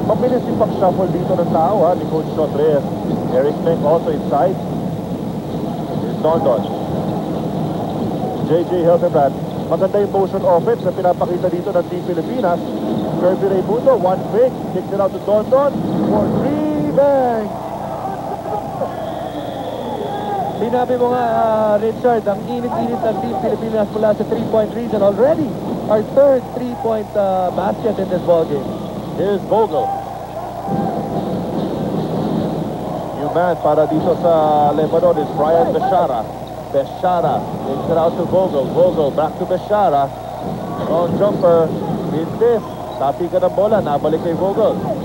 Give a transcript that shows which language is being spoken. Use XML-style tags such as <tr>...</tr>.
<tl>Mabilis yung pag-shuffle dito ng tao ni Coach Shot Reyes.</tl> <en>Eric Meng also inside. Here's Dondon.</en> <tl>JJ Hildebrand. Maganda yung motion offense na pinapakita dito ng Team Pilipinas.</tl> <en>Kirby Raimundo, one fake, kicks it out to Dondon for 3, bang!</en> <tl>Sinabi mo nga, Richard, ang init-init ng Team Pilipinas mula sa 3-point region already.</tl> <en>Our third 3-point basket in this ballgame. Here's Vogel. New man</en> <tl>para dito sa</tl> <en>Lebanon is Brian Beshara. Beshara takes it out to Vogel. Vogel back to Beshara. Long jumper. In this.</en> <tl>Tapi ka ng bola. Nabalik kay Vogel.</tl>